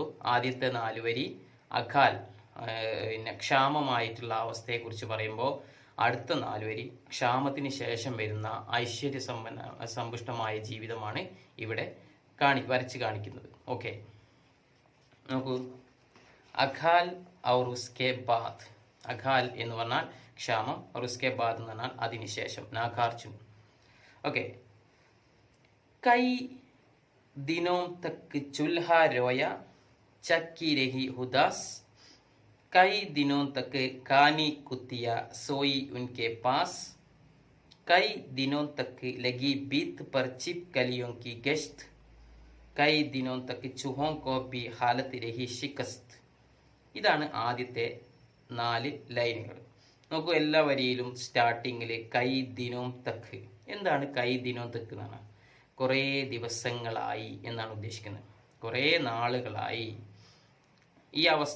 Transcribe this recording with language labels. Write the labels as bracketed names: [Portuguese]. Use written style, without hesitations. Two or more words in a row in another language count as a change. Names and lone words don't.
[Malayalam] ആദ്യത്തെ 4 വരി അകാൽ, ക്ഷാമമായിട്ടുള്ള അവസ്ഥയെക്കുറിച്ച് പറയുമ്പോൾ അടുത്ത 4 വരി ക്ഷാമത്തിന് ശേഷം വരുന്ന സമ്പുഷ്ടമായ ജീവിതമാണ് ഇവിടെ വരച്ച് കാണിക്കുന്നത്. [Hindi] ഓക്കെ, നോക്കൂ. अकाल और उसके बाद. [Malayalam] അകാൽ എന്ന് പറഞ്ഞാൽ ക്ഷാമം, [Hindi] और उसके बाद [Malayalam] എന്ന് പറഞ്ഞാൽ അതിനുശേഷം. നാഗാർജുൻ. ഓക്കെ. [Hindi] കൈ दिनों तक चूल्हा रोया, चक्की रही उदास. कई दिनों तक कानी कुतिया सोई उनके पास. कई दिनों तक लगी बीत पर छिपकलियों की गश्त. कई दिनों तक चूहों को भी हालत रही शिकस्त. [Malayalam] ഇതാണ് ആദ്യത്തെ 4 ലൈനുകൾ. നോക്കൂ, എല്ലാ വരിയിലും സ്റ്റാർട്ടിങ്ങിൽ [Hindi] कई दिनों तक. [Malayalam] എന്താണ് [Hindi] कई दिनों तक [Malayalam] എന്നാണ്? കുറേ ദിവസങ്ങളായി എന്നാണ് ഉദ്ദേശിക്കുന്നത്. കുറേ നാളുകളായി ഈ അവസ്ഥ.